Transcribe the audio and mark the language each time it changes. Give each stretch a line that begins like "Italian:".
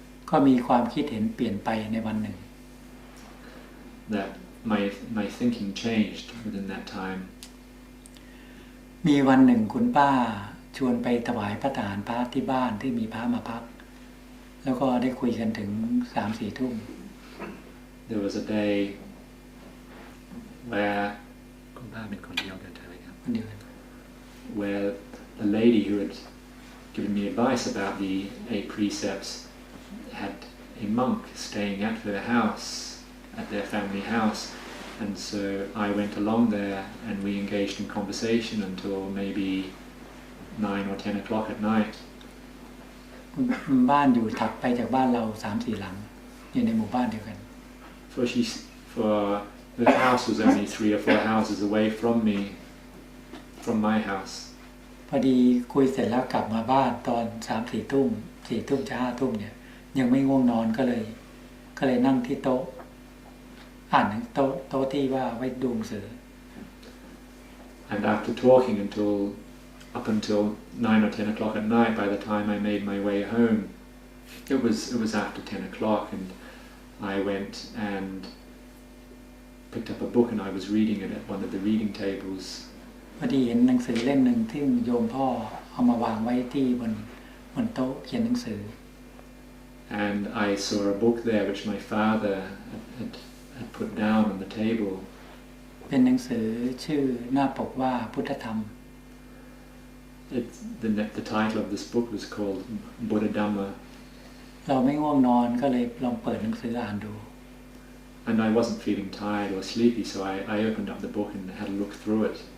Thai: ก็มีความคิดเห็นเปลี่ยนไปในวันหนึ่ง
English: That my thinking changed within that time.
Thai: มีวันหนึ่งคุณป้าชวนไปถวายพระทหารพระที่บ้านที่มีพระมาพักแล้วก็ได้คุยกันถึง 3-4 ทุ่ม There was a day where คุณป้าเป็นคนเดียวกันใช่ไหมครับ คนเดียวกัน
English: where the lady who had given me advice about the 8 precepts had a monk staying at their house, at their family house, and so I went along there and we engaged in conversation until maybe 9 or 10 o'clock at night.
Thai: บ้านอยู่ถัดไปจากบ้านเรา 3-4 หลังอยู่ในหมู่บ้านเดียวกัน
English: For her house was only 3 or 4 houses away from from my house.
Thai: พอดีคุยเสร็จแล้วกลับมาบ้านตอน 3-4 ทุ่ม 4 ทุ่มจะ 5 ทุ่มเนี่ยยังไม่ง่วงนอนก็เลยนั่งที่โต๊ะอ่านโต๊ะที่ว่าไว้ดูหนังสือ
English: And after talking up until 9 or 10 o'clock at night, by the time I made my way home, it was after 10 o'clock, and I went and picked up a book and I was reading it at one of the reading tables.
Thai: พอดีเห็นหนังสือเล่มหนึ่งที่โยมพ่อเอามาวางไว้ที่บนโต๊ะเขียนหนังสือ
English: And I saw a book there which my father had put down on the table.
Thai: เป็นหนังสือชื่อหน้าปกว่าพุทธธรรม
English: The title of this book was called Buddha Dhamma.
Thai: เราไม่ง่วงนอนก็เลยลองเปิดหนังสืออ่านดู
English: And I wasn't feeling tired or sleepy, so I opened up the book and had a look through it.